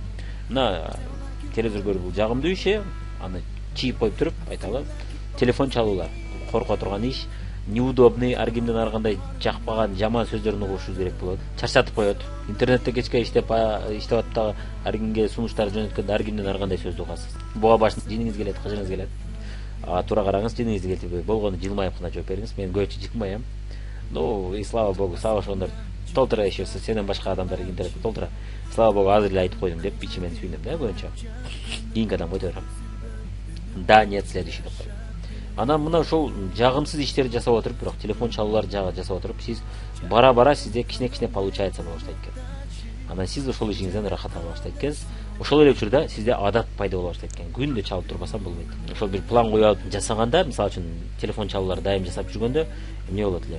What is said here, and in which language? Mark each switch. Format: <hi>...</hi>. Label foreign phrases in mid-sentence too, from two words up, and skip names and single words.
<ky>Мына телевизор көрүү бул жагымдуу иш, аны чийип коюп туруп айталы, телефон чалуулар корко турган иш, неудобный, ар кимден ар кандай жакпаган жаман сөздөрүн угушубуз керек болот. Чарчатып коет. Интернетте кечке иштеп атып дагы ар кимге сунуштар жөнөткөндө ар кимден ар кандай сөздү угасыз. Буга башында жиниңиз келет, кыжыңыз келет. Туура караңыз, жиниңизди келтирбей болгону жылмайып гана жооп бериңиз. Мен көбүнчө жылмайм.</ky> <ru>И слава богу,</ru> <ky>сага ошондор толтура еще сенен башка адамдар интернетте толтура.</ky> <ru>Слава богу,</ru> <ky>азыр эле айтып койдум деп ичимен сүйүнөм да көбүнчө. Кийинки адам кой деп. Да,</ky> <ru>нет, следующий</ru> <ky>деп коем. Анан мына ошол жагымсыз иштерди жасап отуруп, бирок телефон чалуулар жасап отуруп, сиз бара сизде кичине получается боло баштайт экен. Анан сиз ошол ишиңизден рахат ала баштайт экенсиз. Ошол эле учурда сизде адат пайда боло баштайт экен. Күндө чалып турбасам болбойт. Ошол бир план коюп алып жасаганда, мисалы үчүн телефон чалуулар дайым жасап жүргөндө эмне болот эле?</ky>